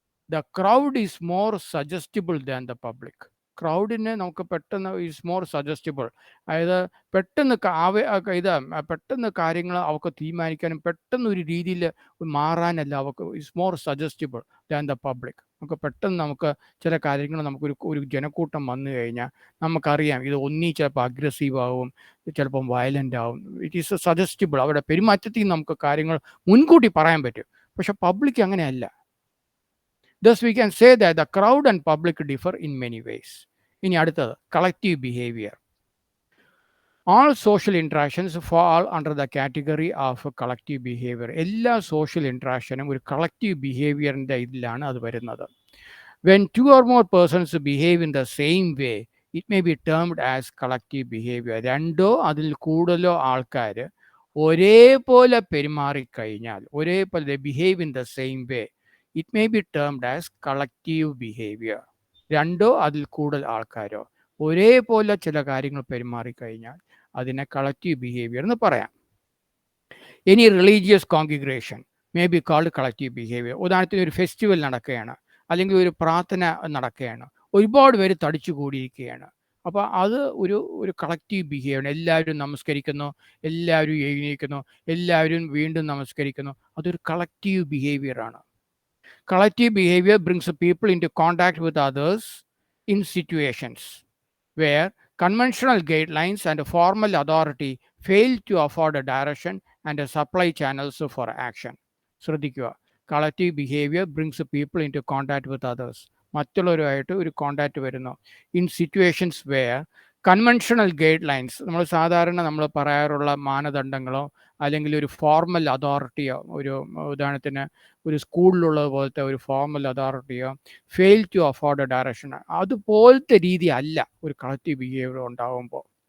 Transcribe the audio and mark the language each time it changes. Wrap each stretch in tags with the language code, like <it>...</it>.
<en>The crowd is more suggestible than the public.</en> <ml>ക്രൗഡിനെ നമുക്ക് പെട്ടെന്ന്</ml> <en>is more suggestible,</en> <ml>അതായത് പെട്ടെന്ന് പെട്ടെന്ന് കാര്യങ്ങൾ അവർക്ക് തീരുമാനിക്കാനും പെട്ടെന്ന് ഒരു രീതിയിൽ മാറാനല്ല അവർക്ക്</ml> <en>Is more suggestible than the public.</en> <ml>നമുക്ക് പെട്ടെന്ന് നമുക്ക് ചില കാര്യങ്ങൾ ഒരു ജനക്കൂട്ടം വന്നു കഴിഞ്ഞാൽ നമുക്കറിയാം ഇത് ഒന്നീ ചിലപ്പോൾ അഗ്രസീവ് ആവും, ചിലപ്പം വയലൻ്റ് ആവും.</ml> <en>It is suggestible.</en> <ml>അവരുടെ പെരുമാറ്റത്തിൽ നിന്ന് നമുക്ക് കാര്യങ്ങൾ മുൻകൂട്ടി പറയാൻ പറ്റും. പക്ഷെ പബ്ലിക് അങ്ങനെയല്ല.</ml> <en>Thus we can say that the crowd and public differ in many ways.</en> <ml>ഇനി അടുത്തത്</ml> <en>Collective behaviour. All social interactions fall under the category of collective behavior.</en> <ml>എല്ലാ സോഷ്യൽ ഇൻട്രാക്ഷനും ഒരു കളക്റ്റീവ് ബിഹേവിയറിൻ്റെ ഇതിലാണ് അത് വരുന്നത്.</ml> <en>When two or more persons behave in the same way, it may be termed as collective behavior.</en> <ml>രണ്ടോ അതിൽ കൂടുതലോ ആൾക്കാർ ഒരേപോലെ പെരുമാറിക്കഴിഞ്ഞാൽ, ഒരേപോലെ</ml> <en>Behave in the same way, it may be termed as collective behaviour.</en> <ml>രണ്ടോ അതിൽ കൂടുതൽ ആൾക്കാരോ ഒരേപോലെ ചില കാര്യങ്ങൾ പെരുമാറിക്കഴിഞ്ഞാൽ അതിനെ കളക്റ്റീവ് ബിഹേവിയർ എന്ന് പറയാം.</ml> <en>Any religious congregation may be called collective behaviour.</en> <ml>ഉദാഹരണത്തിന് ഒരു ഫെസ്റ്റിവൽ നടക്കുകയാണ്, അല്ലെങ്കിൽ ഒരു പ്രാർത്ഥന നടക്കുകയാണ്, ഒരുപാട് പേര് തടിച്ചു കൂടിയിരിക്കുകയാണ്. അപ്പോൾ അത് ഒരു കളക്റ്റീവ് ബിഹേവിയർ. എല്ലാവരും നമസ്കരിക്കുന്നു, എല്ലാവരും എഴുന്നേൽക്കുന്നു, എല്ലാവരും വീണ്ടും നമസ്കരിക്കുന്നു. അതൊരു collective ബിഹേവിയറാണ്.</ml> <en>Collective behavior brings people into contact with others in situations where conventional guidelines and formal authority fail to afford a direction and a supply channels for action. ശ്രദ്ധിക്കുക, collective behaviour brings people in to contact with others.</en> <ml>മറ്റുള്ളവരുമായിട്ട് ഒരു contact വരുന്നു.</ml> <en>in situations where conventional guidelines,</en> <ml>നമ്മൾ പറയാറുള്ള മാനദണ്ഡങ്ങളോ അല്ലെങ്കിൽ ഒരു formal അതോറിറ്റിയോ, ഒരു ഉദാഹരണത്തിന് ഒരു സ്കൂളിലുള്ളത് പോലത്തെ ഒരു formal അതോറിറ്റിയോ</ml> <en>fail to afford a direction,</en> <ml>അതുപോലത്തെ രീതി അല്ല ഒരു കളക്റ്റീവ് ബിഹേവിയർ ഉണ്ടാകുമ്പോൾ.</ml>